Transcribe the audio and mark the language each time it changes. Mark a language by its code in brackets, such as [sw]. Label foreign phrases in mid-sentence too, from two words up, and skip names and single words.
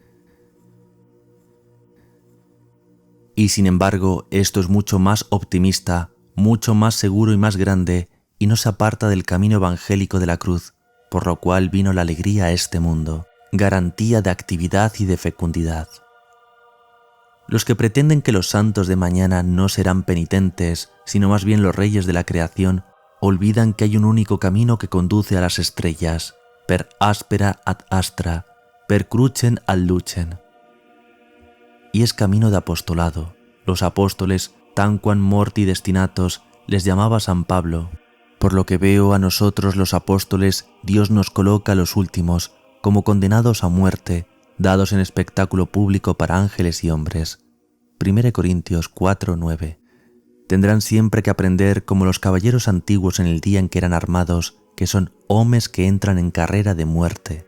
[es] Y sin embargo, esto es mucho más optimista, mucho más seguro y más grande, y no se aparta del camino evangélico de la cruz, por lo cual vino la alegría a este mundo, garantía de actividad y de fecundidad. Los que pretenden que los santos de mañana no serán penitentes, sino más bien los reyes de la creación, olvidan que hay un único camino que conduce a las estrellas, [la] per aspera ad astra, per crucem ad lucem. [es] Y es camino de apostolado. Los apóstoles, [la] tanquam morti destinatos, [es] les llamaba San Pablo. Por lo que veo a nosotros los apóstoles, Dios nos coloca a los últimos, como condenados a muerte, dados en espectáculo público para ángeles y hombres. 1 Corintios 4:9. Tendrán siempre que aprender como los caballeros antiguos en el día en que eran armados, que son homes que entran en carrera de muerte.